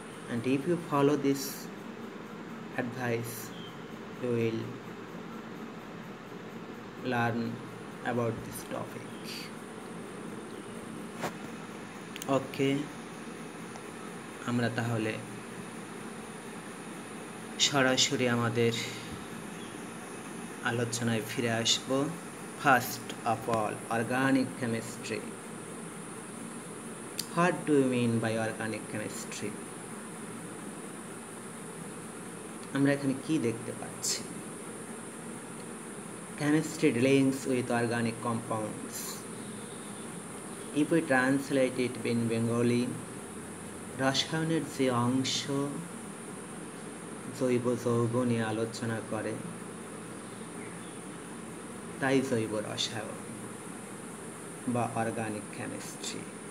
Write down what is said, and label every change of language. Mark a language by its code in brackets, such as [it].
[en] And if you follow this advice, you will learn about this topic. [bn] ওকে, আমরা তাহলে সরাসরি আমাদের আলোচনায় ফিরে আসব। [en] First of all, organic chemistry. What do you mean by organic chemistry? [bn] আমরা এখানে কি দেখতে পাচ্ছি? [en] Chemistry deals with organic compounds. If we translate it in Bengali, [bn] রসায়নের যে অংশ জৈব যৌগ নিয়ে আলোচনা করে তাই জৈব রসায়ন বা অর্গানিক কেমিস্ট্রি।